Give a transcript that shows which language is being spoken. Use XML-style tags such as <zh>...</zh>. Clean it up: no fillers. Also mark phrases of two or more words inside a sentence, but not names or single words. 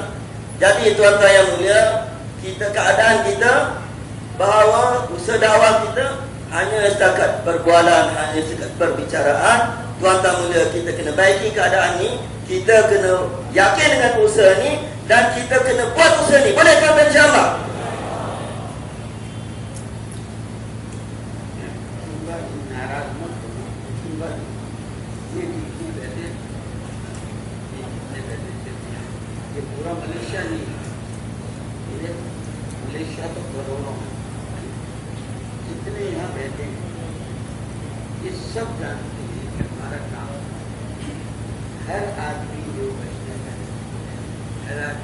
<ms>Jadi tuan-tuan yang mulia, kita keadaan kita bahawa usaha dakwah kita hanya setakat perbualan, hanya setakat perbicaraan. Tuan-tuan mulia, kita kena baiki keadaan ni. Kita kena yakin dengan usaha ni dan kita kena buat usaha ni. Boleh kan,</ms> <ar>insya-Allah?</ar> <hi>पूरा मलेशिया नहीं, ये मलेशिया तो करोड़ों जितने यहाँ रहते हैं, ये सब जानते हैं कि हमारा काम हर आदमी जो बचने का है, हर</hi>